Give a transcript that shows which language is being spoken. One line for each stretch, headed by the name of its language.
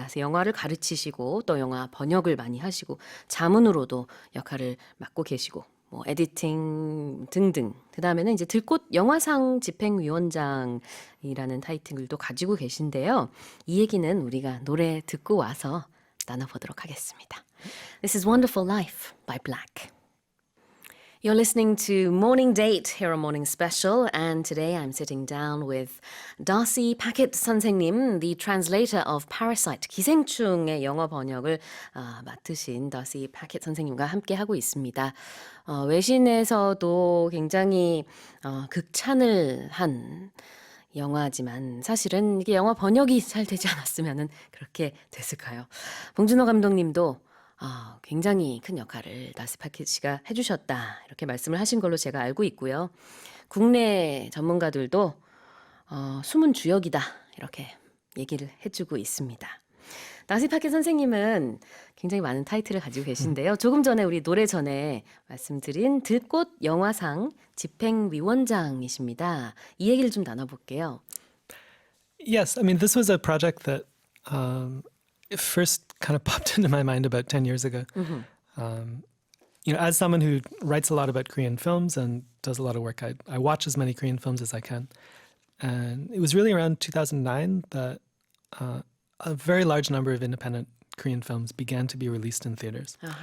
Korean: 그래서 영화를 가르치시고 또 영화 번역을 많이 하시고 자문으로도 역할을 맡고 계시고 에디팅 등등. 그 다음에는 이제 들꽃 영화상 집행위원장이라는 타이틀도 가지고 계신데요. 이 얘기는 우리가 노래 듣고 와서 나눠보도록 하겠습니다.
English: This is Wonderful Life by Black. You're listening to Morning Date here on Morning Special, and today I'm sitting down with Darcy Paquet 선생님, the translator of Parasite,
Korean: 기생충의 영어 번역을 맡으신 Darcy Paquet 선생님과 함께 하고 있습니다. 외신에서도 굉장히 극찬을 한 영화지만 사실은 이게 영화 번역이 잘 되지 않았으면 그렇게 됐을까요? 봉준호 감독님도 굉장히 큰 역할을 다시 파켓 씨가 해주셨다 이렇게 말씀을 하신 걸로 제가 알고 있고요. 국내 전문가들도 숨은 주역이다 이렇게 얘기를 해주고 있습니다. 다시 파켓 선생님은 굉장히 많은 타이틀을 가지고 계신데요. 조금 전에 우리 노래 전에 말씀드린 들꽃 영화상 집행위원장이십니다. 이 얘기를 좀 나눠볼게요.
English: Yes, I mean, this was a project that it first kind of popped into my mind about 10 years ago. As someone who writes a lot about Korean films and does a lot of work, I watch as many Korean films as I can. And it was really around 2009 that a very large number of independent Korean films began to be released in theaters.